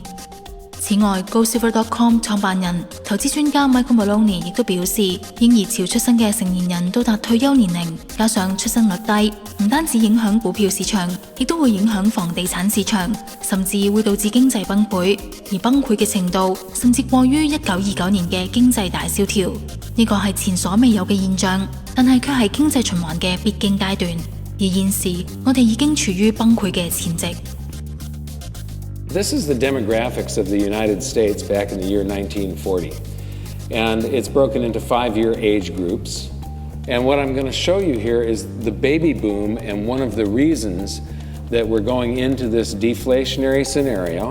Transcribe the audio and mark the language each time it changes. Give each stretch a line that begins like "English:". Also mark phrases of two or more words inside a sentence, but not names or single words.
Cantonese: 此外 ，GoSilver.com 創辦人、投資專家 Michael Maloney 亦都表示，嬰兒潮出生嘅成年人到達退休年齡，加上出生率低，唔單止影響股票市場，亦都會影響房地產市場，甚至會導致經濟崩潰，而崩潰嘅程度甚至過於1929年嘅經濟大蕭條。呢個係前所未有嘅現象，但係卻係經濟循環嘅必經階段。而現時，我哋已經處於崩潰嘅前夕。
English: This is the demographics of the United States back in the year 1940. And it's broken into 5-year age groups. And what I'm going to show you here is the baby boom and one of the reasons that we're going into this deflationary scenario.